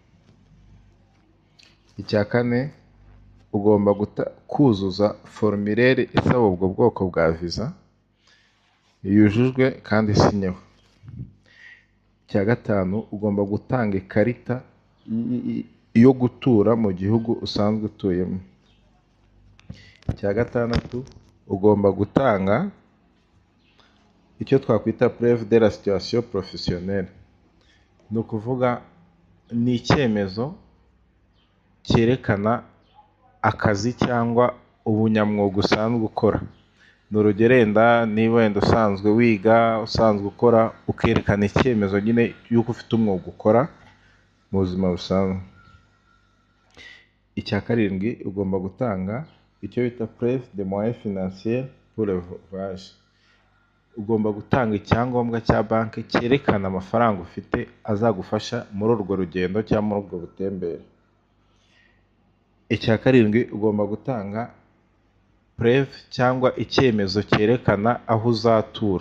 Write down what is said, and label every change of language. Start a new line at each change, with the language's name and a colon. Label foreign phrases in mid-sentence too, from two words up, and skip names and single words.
Kinyarwanda: Icya kane, ugomba kuzuza formulaire isaba ubwo bwoko bwa visa yujujwe kandi isinyeho. Icya gatanu, ugomba gutanga ikarita yo gutura mu gihugu usanzwe utuyemo. Icya gatandatu, ugomba gutanga icyo twakwita
French: preuve de la situation professionnelle.
Kinyarwanda: Ni ukuvuga ni icyemezo cyerekana akazi cyangwa ubunyamwuga usanzwe ukora. Ni urugero, wenda niba wenda usanzwe wiga, usanzwe ukora, ukerekana icyemezo nyine y'uko ufite umwuga ukora mu buzima busanzwe. Icya karindwi, ugomba gutanga icyo bita
French: preuve de moyens financiers pour le voyage.
Kinyarwanda: Ugomba gutanga icyangombwa cya banki cyerekana amafaranga ufite azagufasha muri urwo rugendo cyangwa muri ubwo butembere. Icya karindwi, ugomba gutanga preuve cyangwa icyemezo cyerekana aho uzatura.